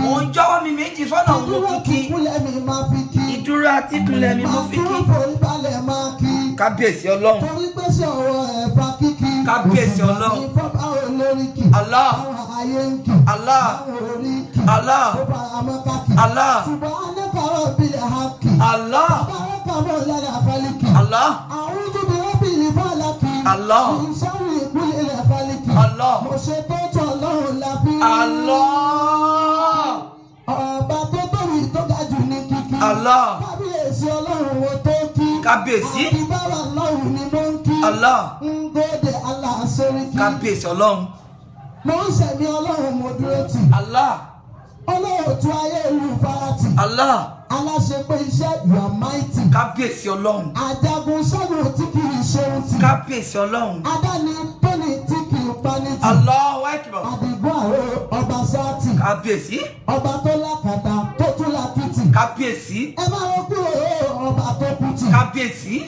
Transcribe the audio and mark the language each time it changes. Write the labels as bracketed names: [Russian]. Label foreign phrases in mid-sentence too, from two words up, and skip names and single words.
[Yoruba] Mo ń jọ́wọ́ mi méjì sọ́nà mo Ìdúró kí. àti ìkúnlẹ̀ mi máa fi kí. Ìdúró àti ìkúnlẹ̀ mi mo fi kí. Máa tún forí balẹ̀ máa kí. Kábíyèsí Ọlọ́run. Torí pé ṣe ọwọ́ ẹ̀ fa kíkí. Kábíyèsí Kò sì Ọlọ́run. ní fọ́ba olórí kì. Allah. Àwọn ayé ń kì. Allah. Àwọn orí kì. Allah. Ó bá a mọ́ ká kì. Allah. [Arabic] سبحانك رب الحق. Allah. تبارك مولى الخالق. Allah. أعوذ برب الفلق. Allah. من شر كل فلق. Allah. [Yoruba] Mo ṣe tó tọ́ Ọlọ́run la fi. Allah. Ọba tó tóbi tó ga jù ní kíkí. Allah. Kábíyèsí Ọlọ́run wo tó kí. Kábíyèsí. Àbíbára Ọlọ́run ni mo ń kí. Allah. Ń gòdè Allah sórí kí. Kábíyèsí Ọlọ́run. Mo ń ṣẹ̀mí Ọlọ́run mo dúró tì. Allah. Ọlọ́run tún ayé ìlú farati. Allah. Aláṣẹ pé iṣẹ́ [English] you are mighty. [Yoruba] Kábíyèsí Ọlọ́run. Ajagun ṣẹ́gun tí kì í ṣe ohun tì. Kábíyèsí Ọlọ́run. Adáni tó ní tí kì í pani tì. [Arabic] الله أكبر. [Yoruba] Àdìgún àrò ọba sáàtì. Kábíyèsí. Ọba tó lákàtà tó tún lákìtì. Kábíyèsí. Ẹ máa wọ kúrò ọba tó kú tì. Kábíyèsí.